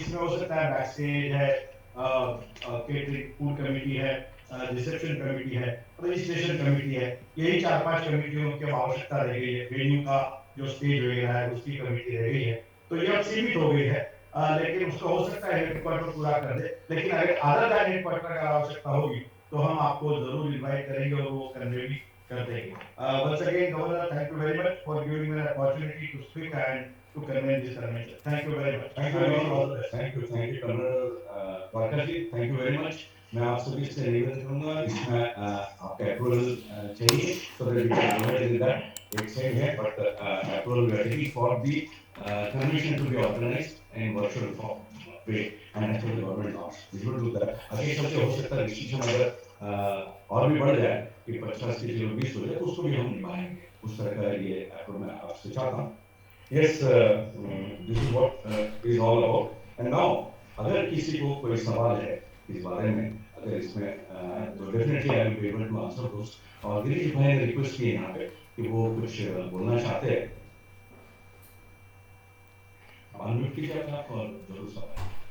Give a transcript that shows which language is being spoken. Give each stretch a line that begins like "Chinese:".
Hindi: इसमें हो सकता है बैक स्टेज है, केटरिंग फूड कमेटी है, रिसेप्शन कमेटी है, रजिस्ट्रेशन कमेटी है, यही 4-5 कमेटियों की आवश्यकता रह गई है। वेन्यू का जो स्टेज वगैरह है उसकी कमेटी रह गई है, तो ये अब सीमित हो गई है। लेकिन उसको हो सकता है हेडक्वार्टर पूरा कर दे, लेकिन अगर अदर देन हेडक्वार्टर का आवश्यकता होगी तो हम आपको जरूर इनवाइट करेंगे और वो कन्वे भी कर देंगे।
English: Once again, Governor, thank you very much for giving me an opportunity to speak and to convey this convention. Thank you very much. Thank you, Colonel Parker ji, thank you very much.
Hindi: मैं आप सभी से निवेदन करूंगा, इसमें आपका approval चाहिए,
English: so that we can go ahead with that.
Hindi: एक सेट है,
English: but approval we are taking for the convention to be organized in virtual form way and as per the government norms. We will do that.
Hindi: आगे सबसे हो सकता है decision अगर और भी बढ़ जाए कि 50 की जगह 20 हो जाए, तो उसको भी हम निभाएंगे। उस तरह का ये अप्रूवल मैं आपसे चाहता हूँ।
English: Yes, this is what is all about. And now,
Hindi: अगर किसी को कोई सवाल है इस बारे में, अगर इसमें तो
English: definitely I will be able to answer those.
Hindi: और गिरीश भाई ने रिक्वेस्ट की यहाँ पे कि वो कुछ बोलना चाहते हैं। अनम्यूट कीजिए अपना और जरूर सवाल।